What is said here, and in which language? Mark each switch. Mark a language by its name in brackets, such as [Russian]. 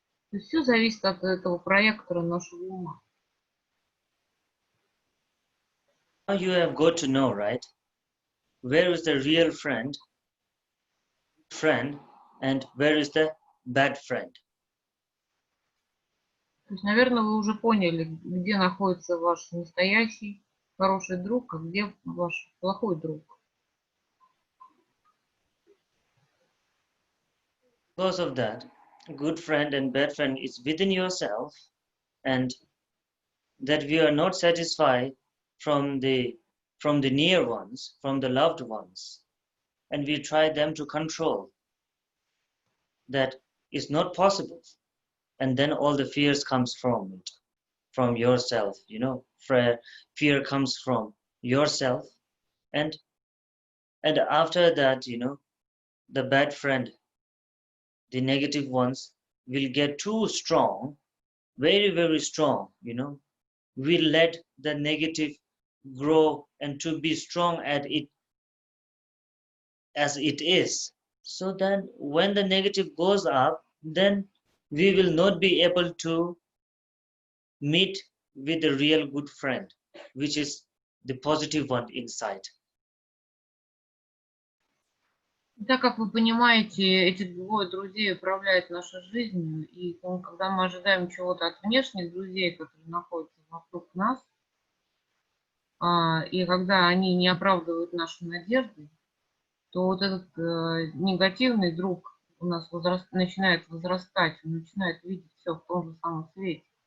[Russian] То есть все зависит от этого проектора нашего ума. [English] Now you have got to know, right? where is the real friend, and where is the bad friend. [Russian] То есть, наверное, вы уже поняли, где находится ваш настоящий хороший друг, а где ваш плохой друг. [English] Because of that, good friend and bad friend is within yourself, and that we are not satisfied from the near ones, from the loved ones, and we try them to control. That is not possible, and then all the fears comes from it, from yourself. Fear comes from yourself, and after that, the bad friend, the negative ones will get too strong, very, very strong, will let the negative grow and to be strong at it as it is. So then when the negative goes up, then we will not be able to meet with the real good friend, which is the positive one inside. [Russian] Так как вы понимаете, эти двое друзей управляют нашей жизнью, и когда мы ожидаем чего-то от внешних друзей, которые находятся вокруг нас, и когда они не оправдывают наши надежды, то вот этот негативный друг у нас начинает возрастать, он начинает видеть все в том же самом свете.